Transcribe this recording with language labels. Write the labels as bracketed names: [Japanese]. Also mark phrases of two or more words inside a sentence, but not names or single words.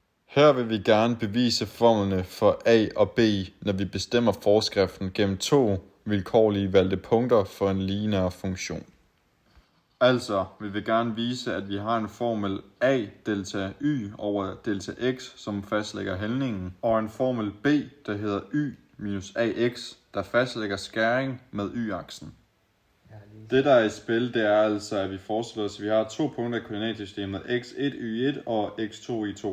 [Danish] Her vil vi gerne bevise formlerne for a og b, når vi bestemmer forskriften gennem to vilkårlige valgte punkter for en lineær funktion. Altså vil vi gerne vise, at vi har en formel a delta y over delta x, som fastlægger hældningen, og en formel b, der hedder y minus ax, der fastlægger skæring med y-aksen. Det der er i spil, det er altså, at vi forestiller os, at vi har to punkter i koordinatsystemet, x1 y1 og x2 y2.